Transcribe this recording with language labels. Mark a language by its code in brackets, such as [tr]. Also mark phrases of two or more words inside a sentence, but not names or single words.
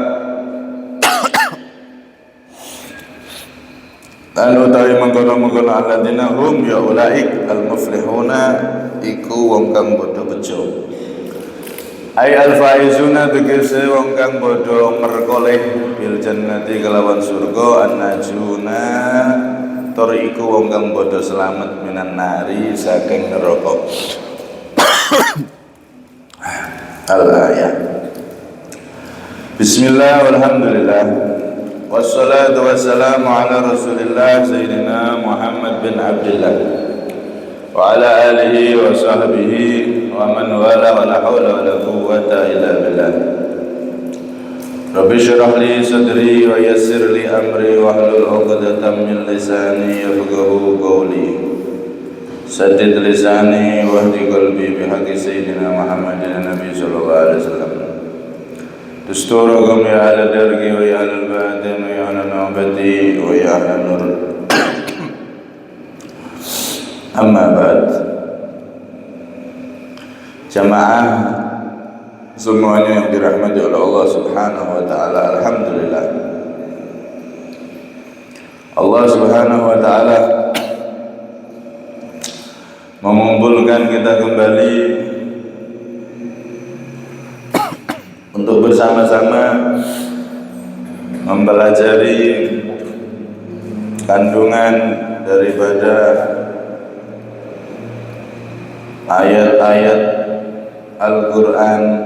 [jv] lan utawi mengkono-mengkono [ar] الذين هم يا أولئك المفلحون [jv] iku wong kang padha bejo [ar] أي الفائزون [jv] tegese wong kang padha merkoleh [ar] بالجنة [jv] kelawan surga an-najuna tur iku wong kang padha slamet [ar] من النار [jv] saking neraka. [ar] Al-ayat. بسم الله والحمد لله والصلاة والسلام على رسول الله سيدنا محمد بن عبد الله وعلى آله وصحبه ومن والاه ولا حول ولا قوة إلا بالله. رب اشرح لي صدري ويسر لي أمري واحلل عقدة من لساني يفقهوا قولي. سدد لساني واهد قلبي بحق سيدنا محمد النبي صلى الله عليه وسلم. دستوركم يا على درجي ويا على الباطن ويا على نباتي ويا على نور. أما بعد. [id] Jamaah semuanya yang dirahmati oleh [ar] الله سبحانه وتعالى, [id] alhamdulillah. Allah Subhanahu wa taala mengumpulkan kita kembali untuk bersama-sama mempelajari kandungan daripada ayat-ayat Al-Quran.